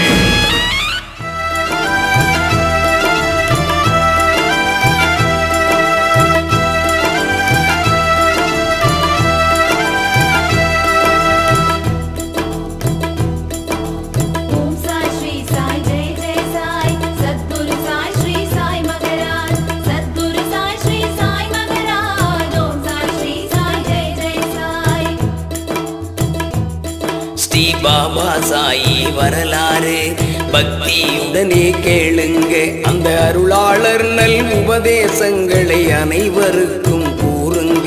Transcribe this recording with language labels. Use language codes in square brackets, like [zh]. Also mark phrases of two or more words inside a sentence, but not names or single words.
[sa] ओम साई श्री साई जय जय साई सद्गुरु साई श्री साई मगराज सद्गुरु साई श्री साई मगराज ओम साई श्री साई जय जय साई [ta] ஸ்ரீ பாபா சாயி வரலாறு பக்தியுடனே கேளுங்க அந்த அருளாளர் நல் உபதேசங்களை அனைவருக்கும் கூறுங்க